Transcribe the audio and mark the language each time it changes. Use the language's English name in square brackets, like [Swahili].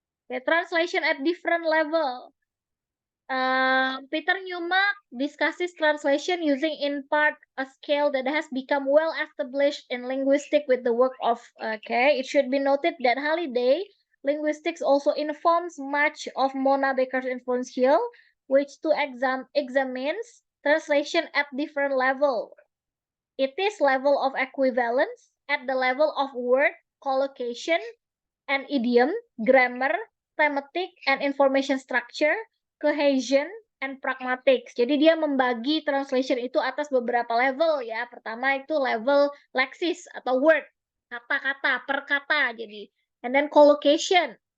[English] Okay, translation at different level. Peter Newmark discusses translation using in part a scale that has become well established in linguistics with the work of, it should be noted that Halliday linguistics also informs much of Mona Baker's influence here, which to examines translation at different level. It is level of equivalence at the level of word, collocation, and idiom, grammar, thematic, and information structure, cohesion, and pragmatics. [Indonesian] Jadi dia membagi translation itu atas beberapa level ya. Pertama itu level leksis atau word, kata-kata, per kata. [English] Jadi, and then collocation.